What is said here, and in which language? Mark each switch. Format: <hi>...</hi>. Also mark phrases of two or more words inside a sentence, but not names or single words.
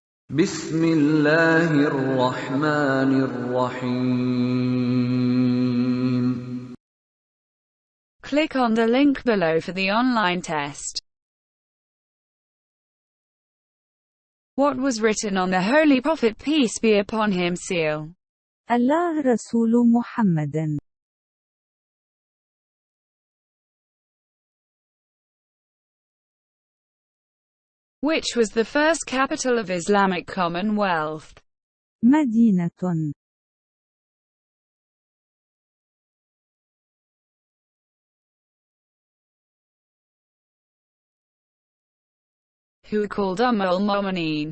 <ar>بسم الله الرحمن الرحيم.</ar> <en>Click on the link below for the online test. What was written on the Holy Prophet peace be upon him seal?</en> <ar>الله رسول محمد.</ar> <en>Which was the first capital of Islamic Commonwealth?</en> <ar>مدينة.</ar> <en>Who called al-Mu'mineen?</en>